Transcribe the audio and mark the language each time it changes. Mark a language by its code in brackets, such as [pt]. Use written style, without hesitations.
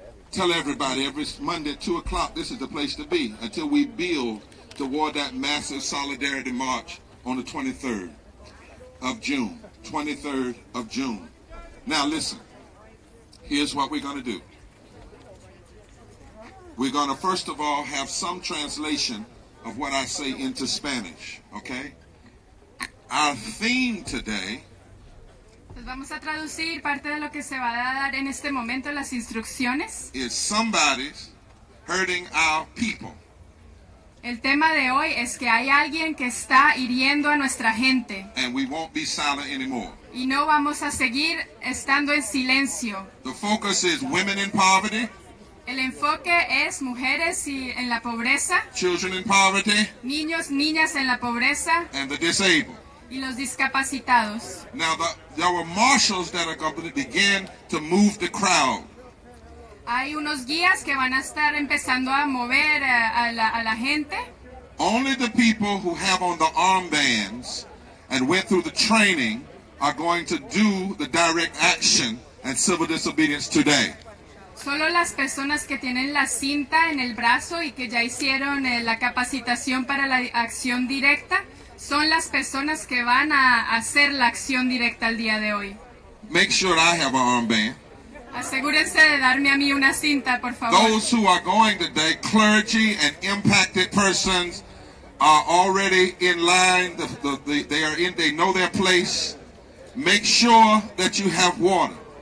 [en] Tell everybody every Monday at 2 o'clock, this is the place to be until we build toward that massive solidarity march on the 23rd of June. 23rd of June. Now listen, here's what we're going to do. We're going to first of all have some translation of what I say into Spanish, okay? Our theme today [es] Pues vamos a traducir parte de lo que se va a dar en este momento, las instrucciones. [en] is somebody's hurting our people. [es] El tema de hoy es que hay alguien que está hiriendo a nuestra gente [en] And we won't be silent anymore. [es] y no vamos a seguir estando en silencio. [en] The focus is women in poverty, [es] El enfoque es mujeres en la pobreza, [en] children in poverty, [es] niños, niñas en la pobreza [en] and the disabled. [es] y los discapacitados. [en] Now, there were marshals that are going to begin to move the crowd. [es] Hay unos guías que van a estar empezando a mover a la gente. [en] Only the people who have on the armbands and went through the training are going to do the direct action and civil disobedience today. [es] Solo las personas que tienen la cinta en el brazo y que ya hicieron la capacitación para la acción directa son las personas que van a hacer la acción directa el día de hoy. [en] Make sure I have an armband. [es] Asegúrense de darme a mí una cinta, por favor. [en] Those who are going today, clergy and impacted persons, are already in line. They know their place. Make sure that you have water.